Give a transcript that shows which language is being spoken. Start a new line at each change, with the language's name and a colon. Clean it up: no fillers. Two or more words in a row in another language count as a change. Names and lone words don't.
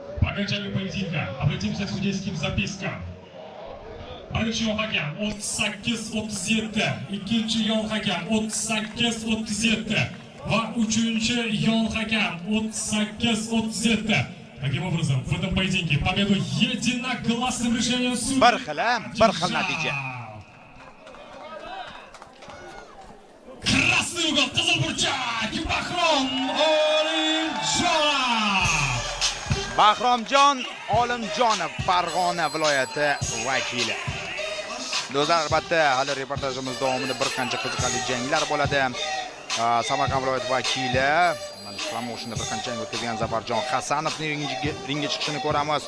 Russian: окончанию поединка. Обратимся к судейским запискам.
Uzbek: Birinchi yon hakam 38-37, ikkinchi yon hakam 38-37 va uchinchi yon hakam 38-37.
Russian: Таким образом, в этом поединке победу единогласным решением судей.
Uzbek: Bir xil natija.
Russian: Красный угол,
Uzbek: qizil burchak, Bahrom Olimjonov. Bahromjon Olimjonov, Farg'ona viloyati vakili. Do'stlar, albatta, hali reportajimiz davomida bir qancha qiziqarli janglar bo'ladi. Samarqand viloyati vakili mana shu promoshenda bir qancha jang o'tkazgan Zafarjon Hasanovning ringga chiqishini ko'ramiz.